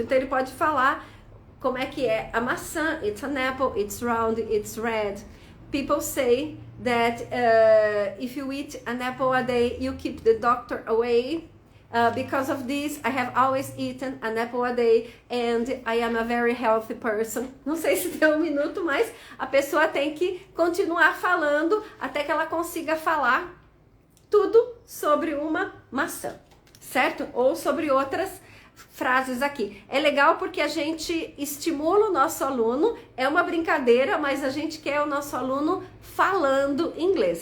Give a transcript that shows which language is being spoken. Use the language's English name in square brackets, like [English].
[Portuguese] Então, ele pode falar como é que é a maçã. [English] It's an apple, it's round, it's red. People say that if you eat an apple a day, you keep the doctor away. Because of this, I have always eaten an apple a day and I am a very healthy person. [Portuguese] Não sei se tem 1 minuto, mas a pessoa tem que continuar falando até que ela consiga falar tudo sobre uma maçã, certo? Ou sobre outras frases aqui. É legal porque a gente estimula o nosso aluno, é uma brincadeira, mas a gente quer o nosso aluno falando inglês.